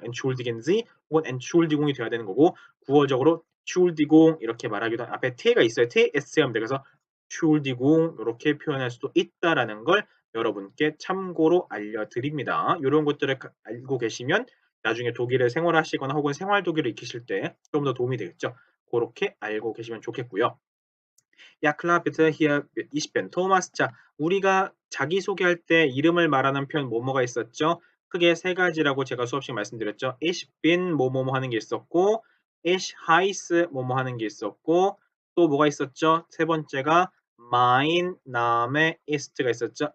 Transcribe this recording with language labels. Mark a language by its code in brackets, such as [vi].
[de] entschuldigen Sie [ko] 혹은 entschuldigung이 돼야 되는 거고, 구어적으로 entschuldigung 이렇게 말하기도 앞에 t가 있어요. ts 하면 돼. 그래서 entschuldigung 이렇게 표현할 수도 있다라는 걸 여러분께 참고로 알려드립니다. 이런 것들을 알고 계시면 나중에 독일에 생활하시거나 혹은 생활 독일을 익히실 때 좀 더 도움이 되겠죠. 그렇게 알고 계시면 좋겠고요. [de] 야, klar, bitte, hier, ich bin Thomas. [ko] 자, 우리가 자기소개할 때 이름을 말하는 표현 뭐뭐가 있었죠? 크게 세 가지라고 제가 수업 시간에 말씀드렸죠. [de] Ich bin [ko] 뭐뭐뭐 하는 게 있었고, [de] ich heiße [ko] 뭐뭐 하는 게 있었고, 또 뭐가 있었죠? 세 번째가 [de] mein Name ist [ko] 가 있었죠.